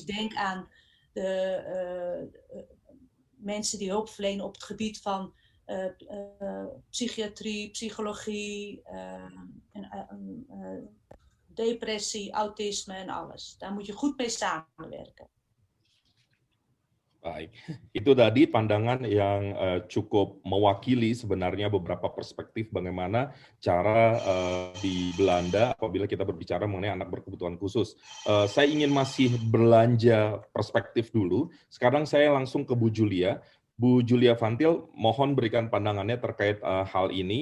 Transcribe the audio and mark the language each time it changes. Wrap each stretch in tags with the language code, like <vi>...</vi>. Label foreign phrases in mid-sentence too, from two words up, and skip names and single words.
<nl>Denk aan de mensen die hulp verlenen op het gebied van psychiatrie, psychologie, depressie, autisme en alles. Daar moet je goed mee samenwerken.</nl> <id>Baik, itu tadi pandangan yang cukup mewakili sebenarnya beberapa perspektif bagaimana cara di Belanda apabila kita berbicara mengenai anak berkebutuhan khusus. Saya ingin masih belanja perspektif dulu. Sekarang saya langsung ke Bu Julia. Bu Julia Fantil, mohon berikan pandangannya terkait hal ini.</id>